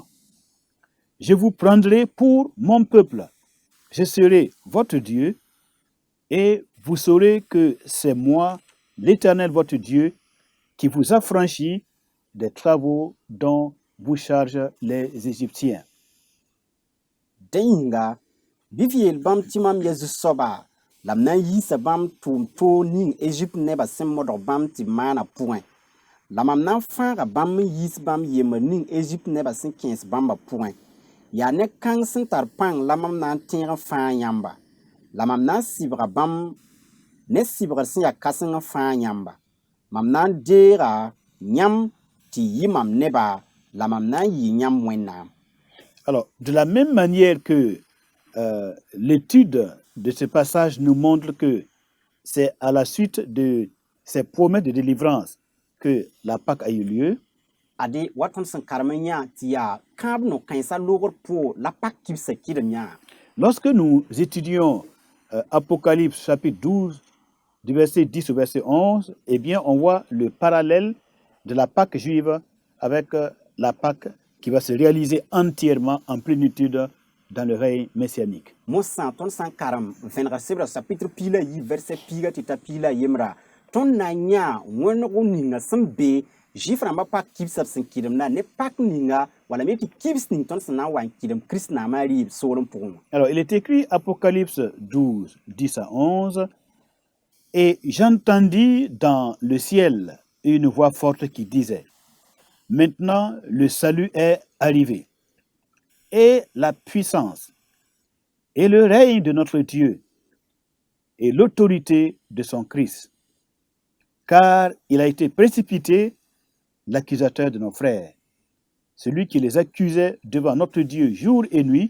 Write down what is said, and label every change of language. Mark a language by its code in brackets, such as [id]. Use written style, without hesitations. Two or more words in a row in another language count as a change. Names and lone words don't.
[fr] Je vous prendrai pour mon peuple. Je serai votre Dieu et vous saurez que c'est moi, l'Éternel votre Dieu, qui vous affranchit des travaux dont vous chargent les Égyptiens. [mos] Dẽ yĩnga bɩ f yeel bãmb tɩ mam ya zu-soaba la m na n yiisa bãmb tʋʋm toog ning Egypt nebã sẽn modg bãmb tɩ maana pʋgẽ la mam na n fãaga bãmb n yiis bãmb yembr ning Egypt nebã sẽn kẽes bãmbã pʋgẽ yaa ne kãng sẽn tar pãng la mam na n tẽeg n fãa yãmba la mam na n sɩbga bãmb ne sɩbgr sẽn yaa kãseng n fãa yãmba mam na n deega yãmb tɩ yɩ mam neba la mam na n yɩ yãmb wẽnnaam. [fr] Alors, de la même manière que l'étude de ce passage nous montre que c'est à la suite de ces promesses de délivrance que la Pâque a eu lieu, [mos] ade wa tõnd sẽn karem n yã tɩ yaa kãab no-kãensã loogr poor la pak kibsa kɩdem yã. [fr] lorsque nous étudions Apocalypse chapitre 12, du verset 10 au verset 11, eh bien, on voit le parallèle de la Pâque juive avec la Pâque qui va se réaliser entièrement en plénitude dans le règne messianique. [mos] Mosã tõnd sã n karem vẽnegr sebra chapitre piila yi verset piiga tɩ ta piila yembra tõnd na n yã wẽneg ninga sẽn be zɩɩf rãmbã pak kibsã b sẽn kɩdemda ne pak ninga wala me tɩ kibs ning tõnd sẽn na n wa n kɩdem kirist naamã rɩɩb soolem pʋgẽ wã. [fr] Alors, il est écrit Apocalypse 12, 10 à 11, et j'entendis dans le ciel une voix forte qui disait, maintenant le salut est arrivé, et la puissance, et le règne de notre Dieu, et l'autorité de son Christ, car il a été précipité l'accusateur de nos frères, celui qui les accusait devant notre Dieu jour et nuit.